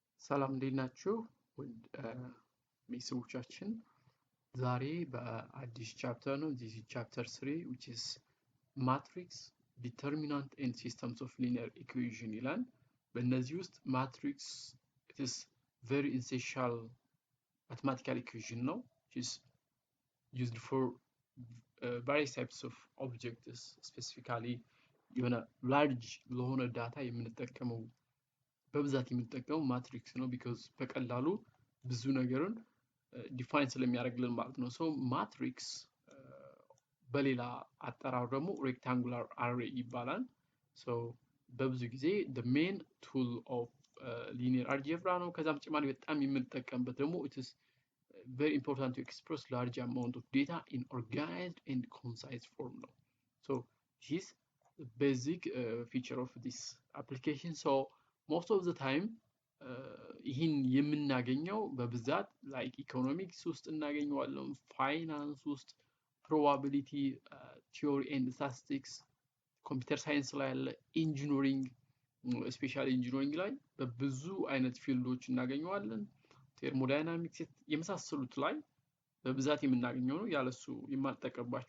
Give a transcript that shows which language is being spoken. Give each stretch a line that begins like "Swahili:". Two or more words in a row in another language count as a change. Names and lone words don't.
Amharic: ሰላም እንዴት ናችሁ? ውድ ቤተሰቦቻችን ዛሬ በአዲስ ቻፕተር ነው።
English: this is chapter 3 which is matrix determinant and systems of linear equation
Amharic: ይላል። በእነዚህ ውስጥ
English: matrix it is very essential mathematical equation ነው which is used for various types of objects specifically የሆነ large
Amharic: ለሆነ ዳታ የምንጠቀመው በብዛት የምንጠቀመው ማትሪክስ ነው because በቀላሉ ብዙ ነገርን ዲፋይን ስለሚያደርግልን ማለት ነው። ሶ ማትሪክስ በሌላ አጠራር ደግሞ
English: rectangular array
Amharic: ይባላል። ሶ በብዙ ጊዜ
English: the main tool of linear algebra
Amharic: ነው። ከዛም ተጨማሪ በጣም የምንጠቀምበት ደግሞ
English: it is very important to express large amount of data in organized and concise form
Amharic: ነው።
English: So this is the basic feature of this application. So most of the time
Amharic: ይህን የምናገኘው በብዛት ላይክ ኢኮኖሚክስ ውስጥ እናገኘዋለን፣ ፋይናንስ ውስጥ፣
English: probability theory and statistics፣ computer science
Amharic: ላይ ያለ፣
English: engineering especially engineering
Amharic: ላይ በብዙ አይነት ፊልዶች እናገኘዋለን። ቴርሞዳይናሚክስ የመሳሰሉት ላይ በብዛት የምናገኘው ነው። ያለሱ የማልጠቀምባቸው